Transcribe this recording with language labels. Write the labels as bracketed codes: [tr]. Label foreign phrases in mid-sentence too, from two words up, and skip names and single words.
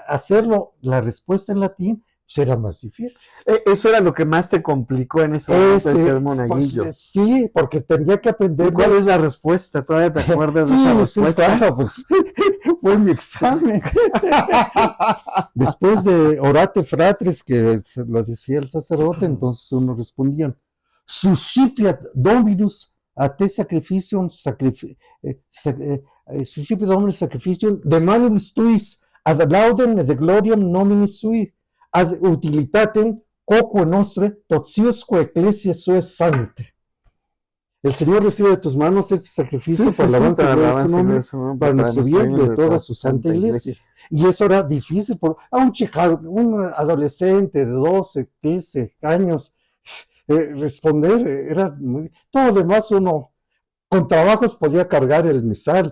[es] hacerlo, la respuesta en latín, pues era más difícil. Eso era lo que más te complicó en ese momento de ser monaguillo. Pues, sí, porque tendría que aprender. ¿Y cuál es la respuesta? ¿Todavía te acuerdas de esa respuesta? Sí, claro, pues fue mi examen. Después de [la] orate fratres, [es] que lo decía el sacerdote, entonces uno respondía, [la] suscipiat Dominus a te sacrificium, suscipiat Dominus sacrificium de manibus tuis, ad laudem et de gloriam nomini sui, ad utilitatem quoque nostre totiusque ecclesia sua sante. [es] El Señor recibe de tus manos este sacrificio para la alabanza de su nombre, para nuestro bien y de toda su santa iglesia. Y eso era difícil a un adolescente de 12, 15 años responder. Era muy, todo lo demás uno con trabajos podía cargar el misal.